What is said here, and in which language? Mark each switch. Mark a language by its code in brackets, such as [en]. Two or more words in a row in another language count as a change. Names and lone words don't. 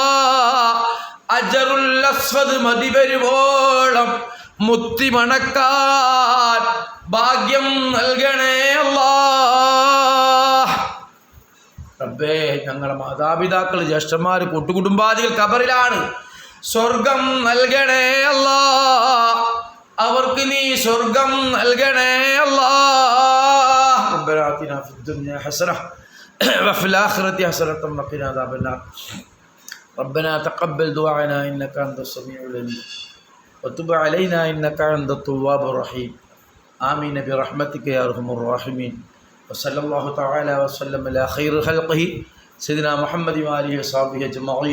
[ml] അജറുൽ അസ്വദ് മതി വരുവോളം മുത്തി മണക്കാൻ ഭാഗ്യം നൽകണേ അല്ലാ. റബ്ബേ, ഞങ്ങളുടെ മാതാപിതാക്കൾ, ജ്യേഷ്ഠന്മാർ, കൂട്ടുകുടുംബാദികൾ ഖബറിലാണ്. സ്വർഗം നൽകണേ അല്ലാ. അവർക്ക് നീ സ്വർഗം നൽകണേ അല്ലാ. [ar] ربنا آتنا في الدنيا حسنة وفي الآخرة حسنة وقنا عذاب النار. ربنا تقبل دعاءنا إنك أنت السميع العليم وتب علينا إنك أنت التواب الرحيم. آمين برحمتك يا أرحم الراحمين. وصلى الله تعالى وسلم على خير خلقه سيدنا محمد وآله وصحبه أجمعين.